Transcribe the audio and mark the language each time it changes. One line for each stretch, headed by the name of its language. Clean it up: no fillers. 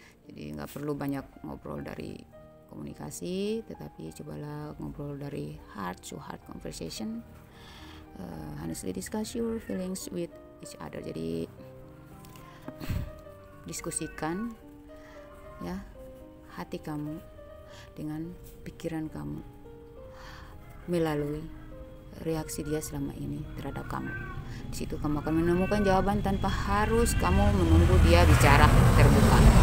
Indonesian: Jadi nggak perlu banyak ngobrol dari komunikasi, tetapi cobalah ngobrol dari
English: heart to heart conversation. Honestly discuss your feelings with each other.
Indonesian: Jadi diskusikan ya hati kamu dengan pikiran kamu melalui reaksi dia selama ini terhadap kamu. Di situ kamu akan menemukan jawaban tanpa harus kamu menunggu dia bicara terbuka.